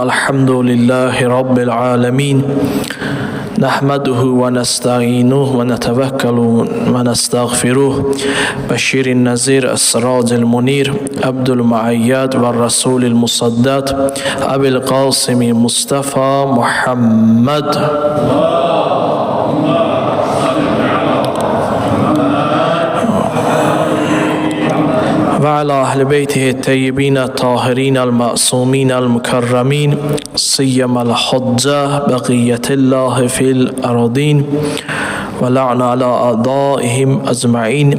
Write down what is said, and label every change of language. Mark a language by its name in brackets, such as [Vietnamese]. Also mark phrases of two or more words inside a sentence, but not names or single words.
[Arabic] الحمد لله رب العالمين. نحمده ونستعينه ونتوكل ونستغفره. البشير النذير، السراج المنير، العبد المؤيد والرسول المسدد، أبي القاسم المصطفى محمد. وعلى أهل بيته الطيبين الطاهرين المعصومين المكرمين سيما الحجة بقية الله في الأراضين ولعن على أعدائهم أجمعين.